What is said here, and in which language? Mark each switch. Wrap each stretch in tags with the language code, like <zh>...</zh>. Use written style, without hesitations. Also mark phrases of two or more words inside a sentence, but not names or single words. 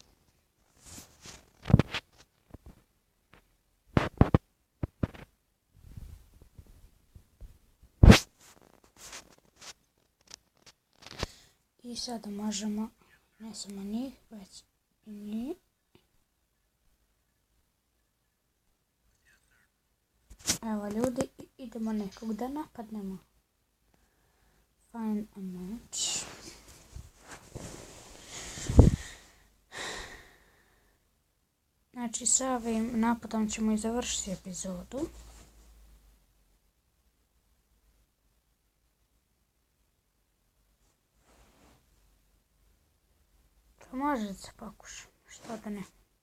<sr>I sada možemo, ne samo njih, već i njih. Evo ljudi, idemo nekog da napadnemo.</sr> <en>Find a match.</en> <sr>Znači sa ovim napadom ćemo i završiti epizodu. Pa može da se pokuša, što da ne.</sr>